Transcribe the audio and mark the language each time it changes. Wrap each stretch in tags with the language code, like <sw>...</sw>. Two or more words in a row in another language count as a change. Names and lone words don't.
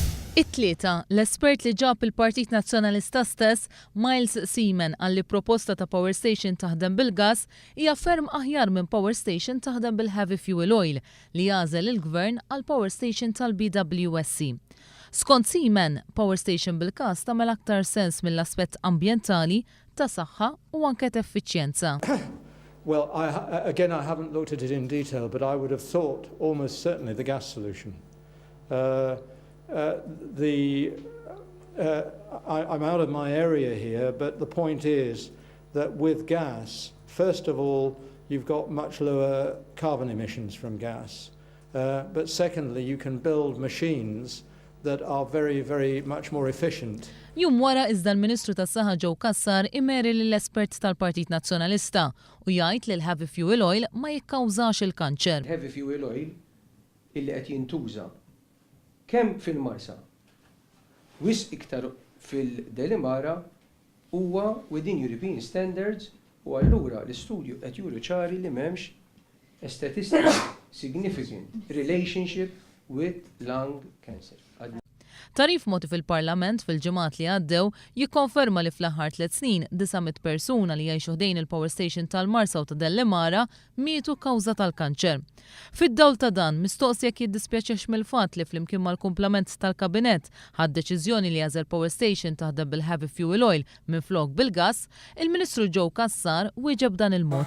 <mt>It-tlieta, l-espert li ġab il-Partit Nazzjonalista stess, Seaman, għalli proposta ta'</mt> <en>power station</en> <mt>taħdem bil-gas hija ferm aħjar minn</mt> <en>power station</en> <mt>taħdem bil-</mt> <en>heavy fuel oil</en> <mt>li jażel il-gvern għal</mt> <en>power station</en> <mt>tal-BWSC. Skond Seaman,</mt> <en>power station</en> <mt>bil-gas tagħmel aktar sens mill-aspett ambjentali, tas-sahha u anke effiċjenza.</mt> <en>Well, again, I haven't looked at it in detail, but I would have thought almost certainly the gas solution. I'm out of my area here, but the point is that with gas, first of all, you've got much lower carbon emissions from gas. But secondly, you can build machines that are very, very much more efficient.</en> <mt>Jum wara iżda l-Ministru tas-Sahha Joe Cassar imeri lill-espert tal-Partit Nazzjonalista u jgħid li l-</mt> <en>heavy fuel oil</en> <mt>ma jikkawżax il-kanċer.</mt> <en>Heavy fuel oil</en> <mt>illi qed jintuża kemm fil-Marsa wisq iktar fil-Delimara huwa</mt> <en>within European standards</en> <mt>u allura l-istudju qed juru ċari li m'hemmx</mt> <en>a statistically significant relationship with lung cancer.</en> <mt>Tarif moti fil-Parlament fil-ġimgħat li għaddew jikkonferma li fl-aħħar 3 snin 900 persuna li jgħixu ħdejn il-power station tal-Marsa u ta' Delimara mietu kawża tal-kanċer. Fid-dawl ta' dan, mistoqsi jekk jiddispjaċex mill-fatt li flimkien mal-kumplament tal-kabinett ħadd deċiżjoni li jażel</mt> <en>power station</en> <mt>taħdem bil-</mt> <en>heavy fuel oil</en> <mt>minflok bil-gas, il-Ministru Joe Cassar wieġeb dan il-mod.</mt>